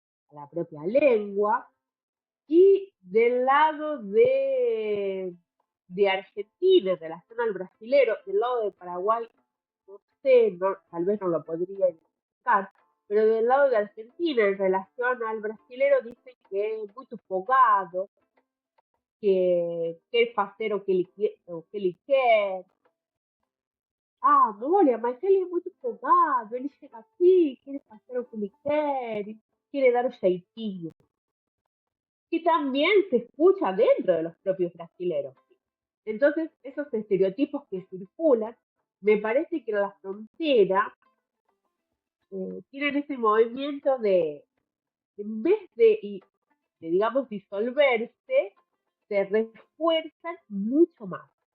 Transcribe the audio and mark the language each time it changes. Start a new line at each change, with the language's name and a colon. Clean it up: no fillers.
Spanish: A la propia lengua. Y del lado de Argentina, en relación al brasilero, del lado de Paraguay, no sé, tal vez no lo podría identificar, pero del lado de Argentina, en relación al brasilero, dicen que es muy folgado, que
Portuguese: quer fazer o que ele quer. Olha, mas ele é muito folgado, ele chega aqui, quer fazer o que ele quer,
Spanish: quiere dar un
Portuguese: jeitinho.
Spanish: Y también se escucha dentro de los propios brasileros. Entonces, esos estereotipos que circulan, me parece que en la frontera tienen ese movimiento de, en vez de, digamos, disolverse, se refuerzan mucho más.